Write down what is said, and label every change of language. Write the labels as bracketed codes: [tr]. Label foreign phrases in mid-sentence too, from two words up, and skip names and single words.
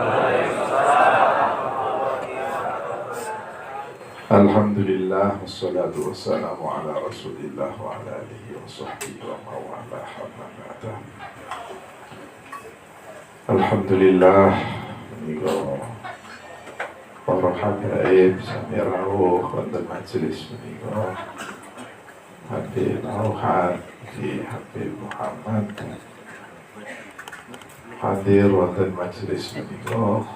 [ar] الحمد لله والصلاة والسلام على رسول الله وعلى آله وصحبه ومن والاه أما بعد. [jv] Alhamdulillah menika para habaib sami rawuh wonten majelis menika. Habib Auhad di Habib Muhammad hadir wonten majelis menika.